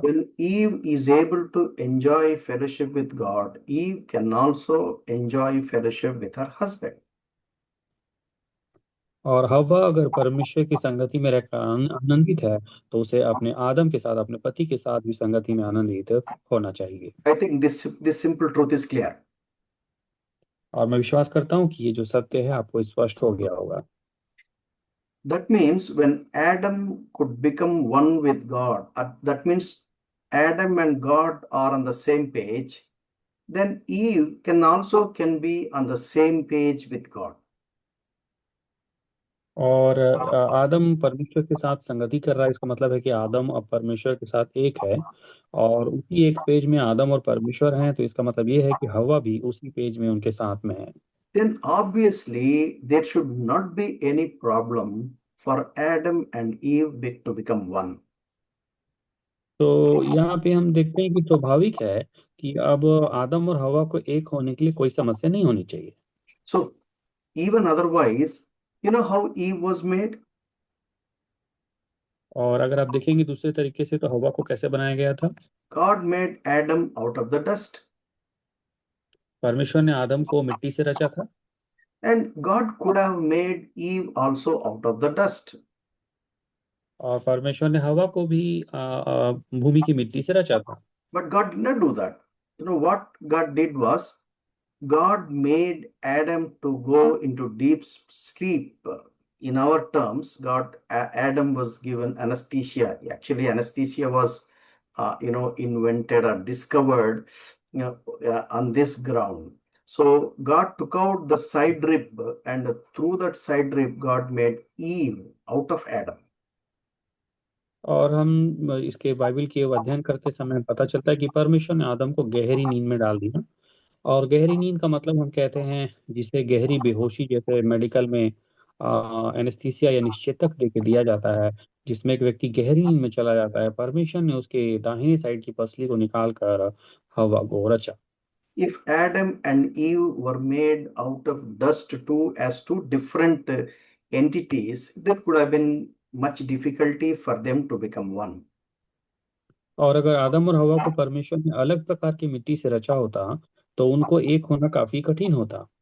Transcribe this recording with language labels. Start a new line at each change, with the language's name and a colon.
English: When Eve is able to enjoy fellowship with God, Eve can also enjoy fellowship with her husband.
Hindi: और हव्वा अगर परमेश्वर की संगति में रहकर आनंदित है तो उसे अपने आदम के साथ अपने पति के साथ भी संगति में आनंदित होना चाहिए।
English: I think this simple truth is clear.
Hindi: और मैं विश्वास करता हूँ कि ये जो सत्य है आपको स्पष्ट हो गया होगा।
English: That means when Adam could become one with God, that means Adam and God are on the same page, then Eve can be on the same page with God.
Hindi: और आदम परमेश्वर के साथ संगति कर रहा है इसका मतलब है कि आदम अब परमेश्वर के साथ एक है, और उसी एक पेज में आदम और परमेश्वर हैं, तो इसका मतलब ये है कि हवा भी उसी पेज में उनके साथ में है।
English: Then obviously there should not be any problem for Adam and Eve to become one.
Hindi: तो यहाँ पे हम देखते हैं कि स्वाभाविक है कि अब आदम और हवा को एक होने के लिए कोई समस्या नहीं होनी चाहिए।
English: So even otherwise, you know how Eve was made?
Hindi: और अगर आप देखेंगे दूसरे तरीके से तो हवा को कैसे बनाया गया था।
English: God made Adam out of the dust.
Hindi: परमेश्वर ने आदम को मिट्टी से रचा था,
English: And God could have made Eve also out of the dust.
Hindi: और परमेश्वर ने हवा को भी भूमि की मिट्टी से रचा था।
English: But God did not do that. You know what God did was, God made Adam to go into deep sleep. In our terms, Adam was given anesthesia. Actually, anesthesia was, invented or discovered, on this ground. So God took out the side rib, and through that side rib, God made Eve out of Adam.
Hindi: और हम इसके Bible के अध्ययन करते समय पता चलता है कि परमेश्वर ने आदम को गहरी नींद में डाल दिया। और गहरी नींद का मतलब हम कहते हैं जिसे गहरी बेहोशी जैसे मेडिकल में एनेस्थीसिया या निश्चेतक देके दिया जाता है, जिसमें एक व्यक्ति गहरी नींद में चला जाता है। परमेश्वर ने उसके दाहिने साइड की पसली को निकाल कर हवा को रचा।
English: If Adam and Eve were made out of dust too, as two different entities, there could have been much difficulty for them to become one.
Hindi: और अगर आदम और हवा को परमेश्वर ने अलग प्रकार की मिट्टी से रचा होता तो उनको एक होना काफी कठिन होता।